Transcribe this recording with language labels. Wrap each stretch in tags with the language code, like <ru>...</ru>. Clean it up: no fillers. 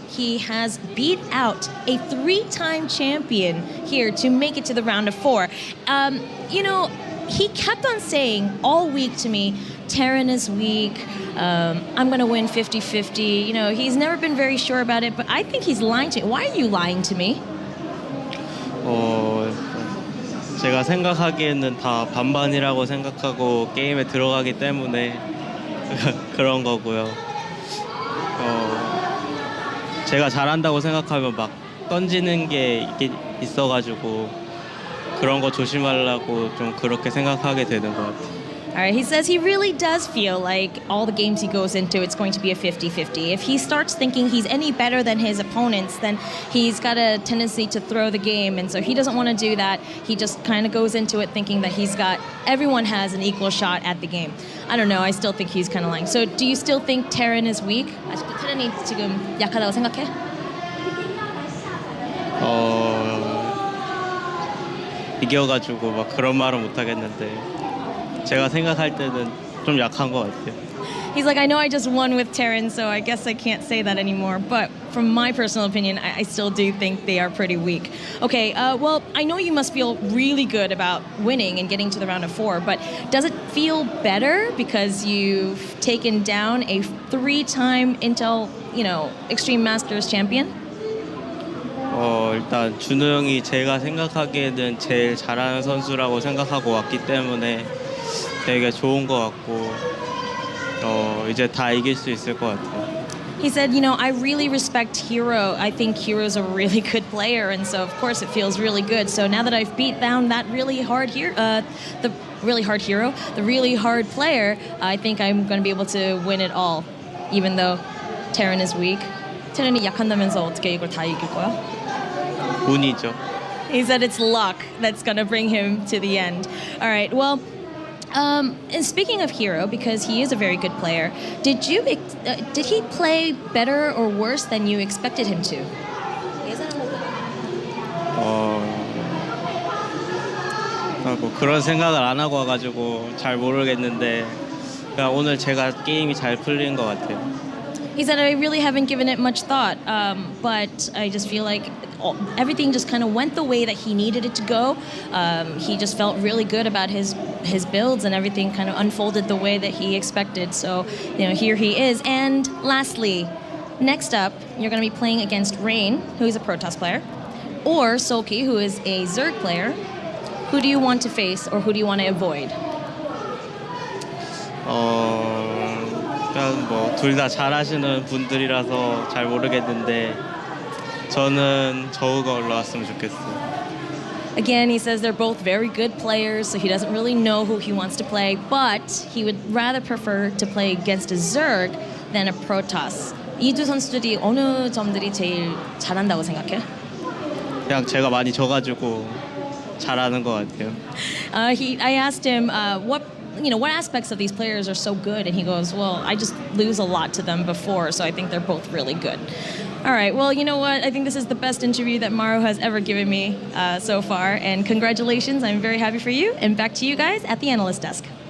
<en>He has beat out a 3-time champion here to make it to the round of 4. He kept on saying all week to me, Terran is weak, I'm going to win 50-50. He's never been very sure about it, but I think he's lying to me. Why are you lying to me?</en> <ko>제가 생각하기에는 다 반반이라고 생각하고 게임에 들어가기 때문에 그런 거고요. 제가 잘한다고 생각하면 막 던지는 게 있어가지고 그런 거 조심하려고 좀 그렇게 생각하게 되는 것 같아요.</ko> <en>All right, he says he really does feel like all the games he goes into, it's going to be a 50-50. If he starts thinking he's any better than his opponents, then he's got a tendency to throw the game, and so he doesn't want to do that. He just kind of goes into it thinking that everyone has an equal shot at the game. I don't know, I still think he's kind of lying. So do you still think Terran is weak?</en> <ko>아직도 테란이 지금 약하다고 생각해? 이겨가지고 막 그런 말은 못 하겠는데 제가 생각할 때는 좀 약한 것 같아요.</ko> <en>He's like, I know I just won with Terran, so I guess I can't say that anymore. But from my personal opinion, I still do think they are pretty weak. Okay, well, I know you must feel really good about winning and getting to the round of 4, but does it feel better because you've taken down a 3-time Intel, Extreme Masters champion?</en> <ko>일단 준호 형이 제가 생각하기에는 제일 잘하는 선수라고 생각하고 왔기 때문에 되게 좋은 것 같고 이제 다 이길 수 있을 것 같아요.</ko> <en>He said, I really respect herO. I think herO's a really good player, and so of course it feels really good. So now that I've beat down that really hard herO, the really hard player, I think I'm going to be able to win it all, even though Terran is weak.</en> <ko>테란이 약한다면서 어떻게 이걸 다 이길 거야? 운이죠.</ko> <en>He said it's luck that's going to bring him to the end. All right, well, and speaking of herO, because he is a very good player, did he play better or worse than you expected him to?</en> <ko>뭐 그런 생각을 안 하고 와가지고 잘 모르겠는데 그냥 오늘 제가 게임이 잘 풀린 것 같아요.</ko> <en>He said, I really haven't given it much thought, but I just feel like everything just kind of went the way that he needed it to go. He just felt really good about his builds, and everything kind of unfolded the way that he expected. So, here he is. And lastly, next up, you're going to be playing against Rain, who is a Protoss player, or Solki, who is a Zerg player. Who do you want to face, or who do you want to avoid?</en> <ko>일단 뭐 둘 다 잘하시는 분들이라서 잘 모르겠는데 저는 저우가 올라왔으면 좋겠어요.</ko> <en>Again, he says they're both very good players, so he doesn't really know who he wants to play, but he would rather prefer to play against a Zerg than a Protoss.</en> <ko>이 두 선수들이 어느 점들이 제일 잘한다고 생각해? 그냥 제가 많이 져가지고 잘하는 것 같아요.</ko> <en>I asked him what aspects of these players are so good, and he goes, well, I just lose a lot to them before, so I think they're both really good. All right, well, you know what? I think this is the best interview that Maru has ever given me so far, and congratulations. I'm very happy for you, and back to you guys at the analyst desk.</en>